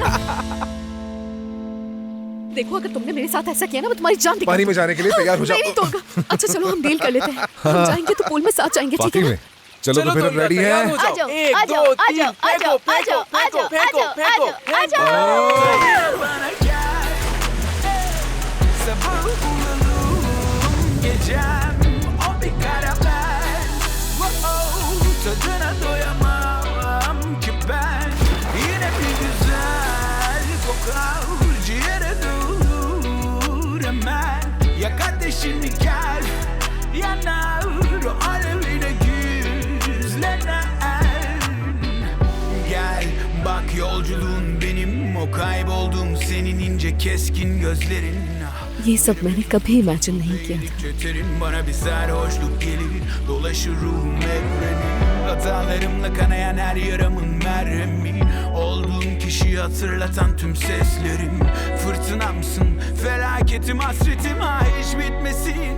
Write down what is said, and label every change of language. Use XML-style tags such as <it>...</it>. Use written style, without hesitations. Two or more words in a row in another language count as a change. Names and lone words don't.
<hi>देखो, अगर तुमने मेरे साथ ऐसा किया ना, मैं तुम्हारी जान दिखा पानी में जाने के लिए तैयार हो जाओ। नहीं, तोलका। अच्छा चलो, हम डील कर लेते हैं। हम जाएंगे तो पूल में साथ जाएंगे, ठीक वाकई है? में? चलो तो फिर हम रेडी हैं। आ जाओ, आ जाओ, आ जाओ, आ जाओ, आ जाओ, आ जाओ, आ जाओ, आ जाओ।</hi> <tr>Tadına doyamam ki ben. Yine bir güzel kokar ciğere dur hemen. Yak ateşini gel, yanar o alevine güzlenen. Gel bak yolculuğun benim, o kayboldum senin ince keskin gözlerin.</tr> <hi>ये सब मैंने कभी इमेजिन नहीं किया था।</hi> <tr>Kötürüm bana bir sarhoşluk gelir. Dolaşır ruhum evreni. Hatalarımla kanayan her yaramın merhemi. Olduğum kişiyi hatırlatan tüm seslerim. Fırtınamsın, felaketim, hasretim, ha hiç bitmesin.</tr>